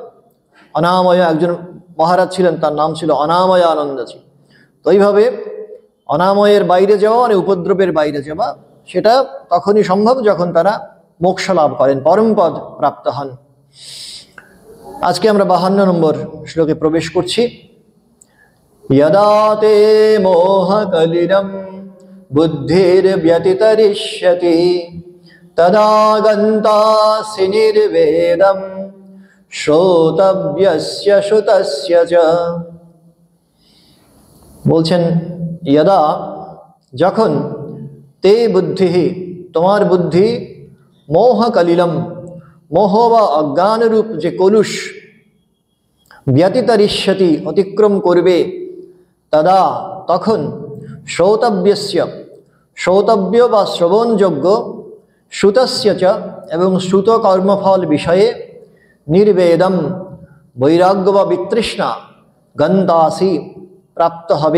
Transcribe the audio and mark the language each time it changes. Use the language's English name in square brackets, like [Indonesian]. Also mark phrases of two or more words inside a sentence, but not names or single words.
[Bangla] অনাময় একজন মহারাজ ছিলেন, তার নাম ছিল অনাময় আনন্দজি। তো এইভাবে অনাময়ের বাইরে যাওয়া মানে উপদ্রবের বাইরে যাওয়া, সেটা তখনই সম্ভব যখন তারা মোক্ষ লাভ করেন, পরমপদ প্রাপ্ত হন। আজকে আমরা 52 নম্বর শ্লোকে প্রবেশ করছি। [Sanskrit] यदा ते मोहकलिलं बुद्धिर्व्यतितरिष्यति तदा गन्तासि निर्वेदं श्रोतव्यस्य श्रुतस्य च। [Bangla] বলছেন यदा, যখন, তে বুদ্ধি, তোমার বুদ্ধি, মোহকলিলম, মোহ বা অজ্ঞানরূপ যে কলুষ, ব্যতিতরিষ্যতি, অতিক্রম করবে, তদা, তখন, শ্রোতব্যস্য, শ্রোতব্য বা শ্রবণযোগ্য, [Sanskrit] श्रुतस्य च, [Bangla] এবং শ্রুত কর্মফল বিষয়ে, নির্বেদম, বৈরাগ্য বা বিতৃষ্ণা, গন্তাসি, প্রাপ্ত হবে।